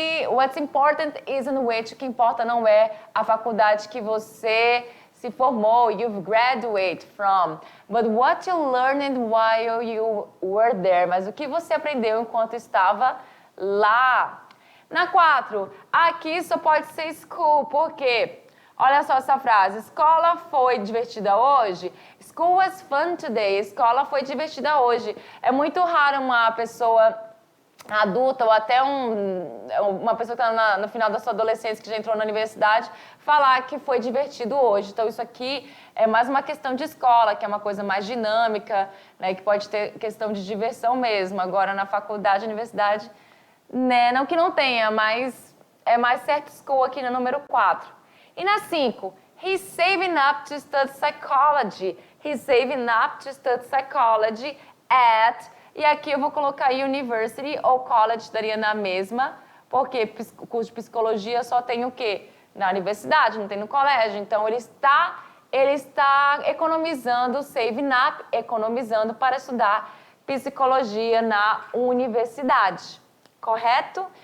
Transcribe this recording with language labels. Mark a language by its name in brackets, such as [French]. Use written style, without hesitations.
[English] What's important isn't which. [Portuguese] O que importa não é a faculdade que você se formou, [English] you've graduated from. But what you learned while you were there. [Portuguese] Mas o que você aprendeu enquanto estava lá. Na 4, aqui só pode ser school. Por quê? Olha só essa frase. Escola foi divertida hoje? [English] School was fun today. [Portuguese] Escola foi divertida hoje. É muito raro uma pessoa adulta ou até uma pessoa que está no final da sua adolescência, que já entrou na universidade, falar que foi divertido hoje. Então, isso aqui é mais uma questão de escola, que é uma coisa mais dinâmica, né, que pode ter questão de diversão mesmo. Agora, na faculdade, universidade, né, não que não tenha, mas é mais certo school aqui no número 4. E na 5, [English] he's saving up to study psychology. He's saving up to study psychology at... [Portuguese] E aqui eu vou colocar university ou college, daria na mesma, porque curso de psicologia só tem o quê? Na universidade, não tem no colégio. Então, ele está economizando, saving up, economizando para estudar psicologia na universidade. Correto?